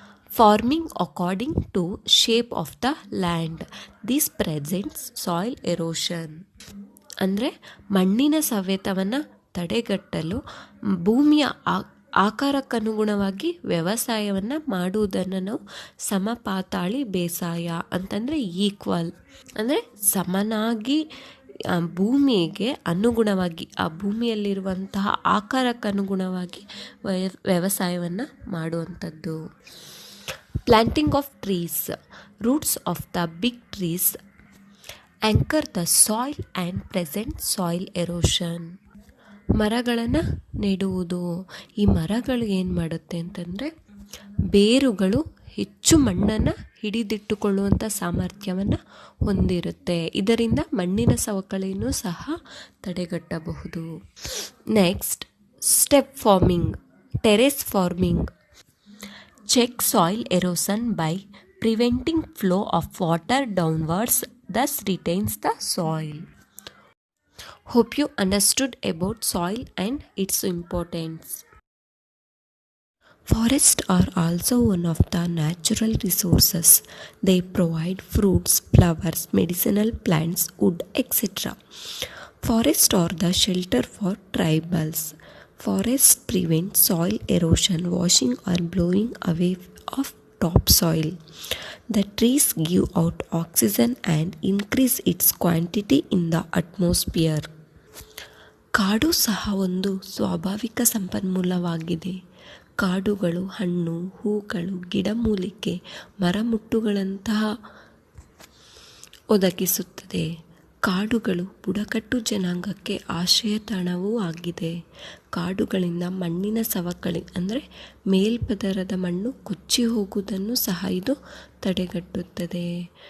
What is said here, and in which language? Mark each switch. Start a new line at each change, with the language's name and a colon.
English: Farming according to shape of the land. This presents soil erosion.
Kannada: ಅಂದರೆ ಮಣ್ಣಿನ ಸವೆತವನ್ನು ತಡೆಗಟ್ಟಲು ಭೂಮಿಯ ಆಕಾರಕ್ಕನುಗುಣವಾಗಿ ವ್ಯವಸಾಯವನ್ನು ಮಾಡುವುದನ್ನು ನಾವು ಸಮಪಾತಾಳಿ ಬೇಸಾಯ ಅಂತಂದರೆ ಈಕ್ವಲ್ ಅಂದರೆ ಸಮನಾಗಿ ಭೂಮಿಗೆ ಅನುಗುಣವಾಗಿ ಆ ಭೂಮಿಯಲ್ಲಿರುವಂತಹ ಆಕಾರಕ್ಕನುಗುಣವಾಗಿ ವ್ಯವಸಾಯವನ್ನು ಮಾಡುವಂಥದ್ದು.
English: Planting of trees. Roots of the big trees anchor the soil and present soil erosion.
Kannada: ಮರಗಳನ್ನು ನೆಡುವುದು. ಈ ಮರಗಳು ಏನು ಮಾಡುತ್ತೆ ಅಂತಂದರೆ ಬೇರುಗಳು ಹೆಚ್ಚು ಮಣ್ಣನ್ನು ಹಿಡಿದಿಟ್ಟುಕೊಳ್ಳುವಂಥ ಸಾಮರ್ಥ್ಯವನ್ನು ಹೊಂದಿರುತ್ತೆ. ಇದರಿಂದ ಮಣ್ಣಿನ ಸವಕಳಿಯನ್ನು ಸಹ ತಡೆಗಟ್ಟಬಹುದು.
English: Next step farming, terrace farming. Check soil erosion by preventing flow of water downwards, thus retains the soil. Hope you understood about soil and its importance. Forests are also one of the natural resources. They provide fruits, flowers, medicinal plants, wood, etc. Forests are the shelter for tribals. Forests prevent soil erosion, washing or blowing away of topsoil. The trees give out oxygen and increase its quantity in the atmosphere.
Kannada: ಕಾಡು ಸಹ ಒಂದು ಸ್ವಾಭಾವಿಕ ಸಂಪನ್ಮೂಲವಾಗಿದೆ. ಕಾಡುಗಳು ಹಣ್ಣು, ಹೂಗಳು, ಗಿಡಮೂಲಿಕೆ, ಮರಮುಟ್ಟುಗಳಂತಹ ಒದಗಿಸುತ್ತದೆ. ಕಾಡುಗಳು ಬುಡಕಟ್ಟು ಜನಾಂಗಕ್ಕೆ ಆಶ್ರಯ ತಾಣವೂ ಆಗಿದೆ. ಕಾಡುಗಳಿಂದ ಮಣ್ಣಿನ ಸವಕಳಿ ಅಂದರೆ ಮೇಲ್ಪದರದ ಮಣ್ಣು ಕೊಚ್ಚಿ ಹೋಗುವುದನ್ನು ಸಹ ಇದು ತಡೆಗಟ್ಟುತ್ತದೆ.